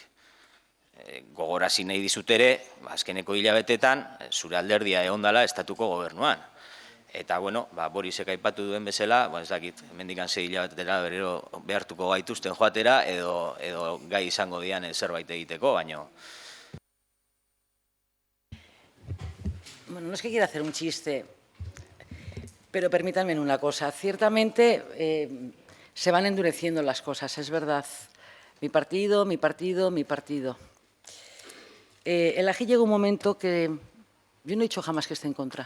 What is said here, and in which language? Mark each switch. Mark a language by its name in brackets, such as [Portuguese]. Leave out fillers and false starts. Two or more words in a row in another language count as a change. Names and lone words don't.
[Basque] Gogorazi nahi dizut ere, azkeneko hilabetetan, zure alderdia egondala estatuko gobernuan. Eta, bueno, Borisek aipatu duen bezala, ez dakit, hemendikan 6 hilabetetera berriro behartuko gaituzten joatera, edo gai izango dian zerbait egiteko, baina... Bueno, [Spanish] no es que quiera hacer un chiste, pero permítanme una cosa. Ciertamente se van endureciendo las cosas, es verdad. Mi partido, mi partido, mi partido. El AGI llega un momento que yo no he dicho jamás que esté en contra.